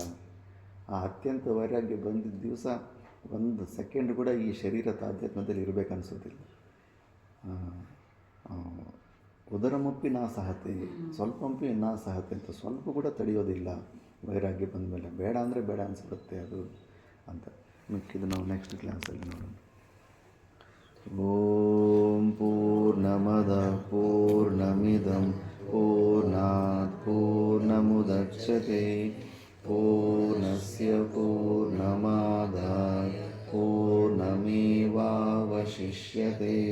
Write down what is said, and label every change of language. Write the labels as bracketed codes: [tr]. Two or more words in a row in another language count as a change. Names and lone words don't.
[kn] ಆ ಅತ್ಯಂತ ವೈರಾಗ್ಯ ಬಂದಿದ್ದ ದಿವಸ ಒಂದು ಸೆಕೆಂಡ್ ಕೂಡ ಈ ಶರೀರ ತಾಧ್ಯಾತ್ಮದಲ್ಲಿ ಇರಬೇಕನ್ನಿಸೋದಿಲ್ಲ. [sa] ಉದರಮಪ್ಪಿ ನಾ ಸಹತೆ, ಸ್ವಲ್ಪಂಪಿ ನಾ ಸಹತೆ [kn] ಅಂತ ಸ್ವಲ್ಪ ಕೂಡ ತಡೆಯೋದಿಲ್ಲ ವೈರಾಗ್ಯ ಬಂದ ಮೇಲೆ. ಬೇಡ ಅಂದರೆ ಬೇಡ ಅನಿಸ್ಬಿಡುತ್ತೆ ಅದು ಅಂತ. ಮಿಕ್ಕಿದ್ದು ನಾವು ನೆಕ್ಸ್ಟ್ ಕ್ಲಾಸಲ್ಲಿ ನೋಡೋಣ. [sa] ಓಂ ಪೂರ್ಣಮದ ಪೂರ್ಣಮಿದಂ ಪೂರ್ಣಾತ್ ಪೂರ್ಣಮುದಚ್ಯತೆ ಪೂರ್ಣಸ್ಯ ಪೂರ್ಣಮಾದಾಯ ಪೂರ್ಣಮೇವಾವಶಿಷ್ಯತೆ.